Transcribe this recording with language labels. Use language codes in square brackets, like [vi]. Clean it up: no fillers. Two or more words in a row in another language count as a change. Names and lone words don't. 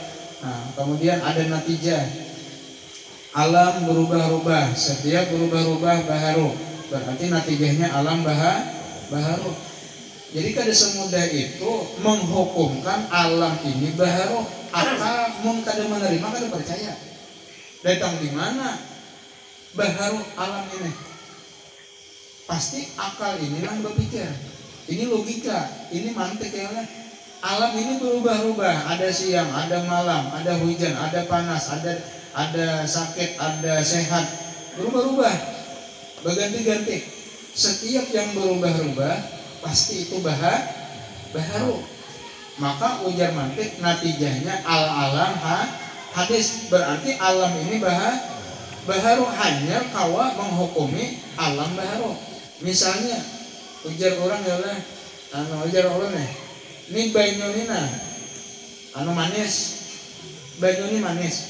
[id] Nah, kemudian ada natijah. Alam berubah-ubah, setiap berubah-ubah baharu. Berarti natijahnya alam baharu. [bjn] Jadi kada semudah itu menghukumkan alam ini baharu. Akal mun kada menerima, kada percaya. [id] Datang di mana baharu alam ini? Pasti akal ini yang berpikir. Ini logika, ini mantik ya lah. Alam ini berubah-ubah, ada siang, ada malam, ada hujan, ada panas, ada sakit, ada sehat, berubah-ubah, berganti-ganti. Setiap yang berubah-ubah pasti itu baharu. [bjn] Maka ujar mantik natijahnya [ar] العالم حادث, [bjn] berarti alam ini baharu, hanya kawa menghukumi alam baharu. Misalnya ujar orang ya lah, ujar orang nih, ini banyunina manis, banyuni manis.